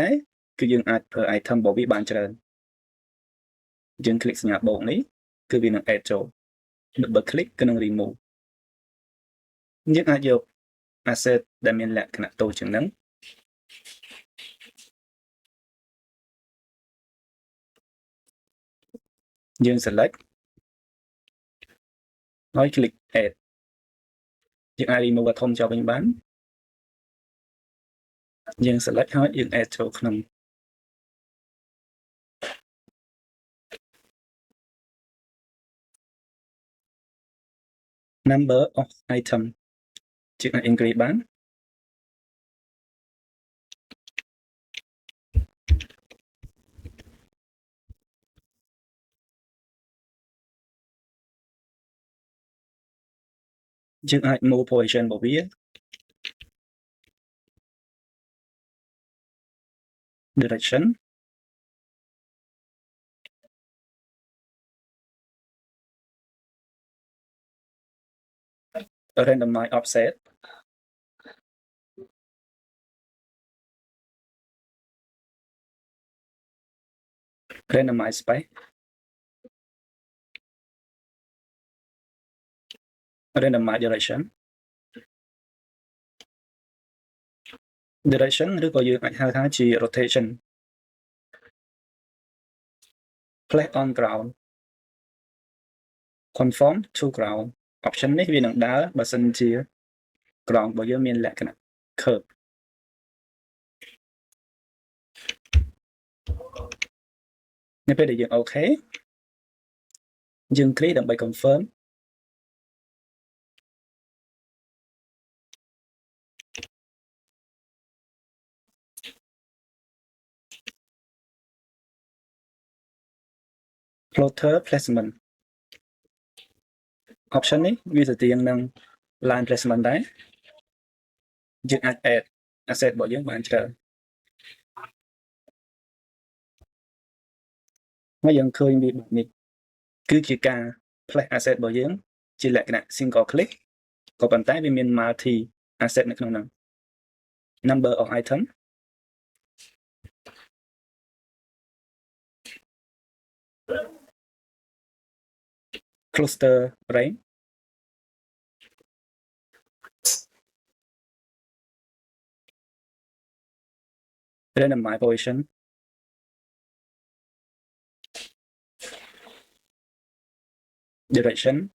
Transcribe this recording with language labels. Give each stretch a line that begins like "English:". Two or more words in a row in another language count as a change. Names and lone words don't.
Khmer: ដែរគឺយើងអាចប្រើ item របស់វាបានច្រើនយើង click សញ្ញាបូកនេះគឺវានឹង add ចូល
English: double click
Khmer: គឺនឹង remove យើងអាចយក asset ដែលមានលក្ខណៈតូចជាងហ្នឹងយើង select ហើយ click add យើងអាច remove ធំចោលវិញបានយើង select ហើយយើង add ចូលក្នុង
English: number of item
Khmer: យើងអាច increase បាន យើងអាច
English: move position
Khmer: របស់វា
English: direction randomize offset randomize space randomize direction
Khmer: ឬក៏យើងអាចហៅថាជា
English: rotation place on ground conform to ground option
Khmer: នេះវានឹងដើរបើសិនជា ground របស់យើងមានលក្ខណៈ curve នៅពេលដែលយើង OK យើង click ដើម្បី confirm
English: floater placement option
Khmer: នេះវាទៅទៀងនឹង
English: line placement
Khmer: ដែរយើងអាច
English: add asset
Khmer: របស់យើងបានច្រើន ហើយយើងឃើញវាបែបនេះគឺជា ការ
English: place asset
Khmer: របស់យើងជា លក្ខណៈ
English: single click
Khmer: ក៏ប៉ុន្តែវាមាន
English: multi asset
Khmer: នៅក្នុងហ្នឹង
English: number of item cluster range randomize position direction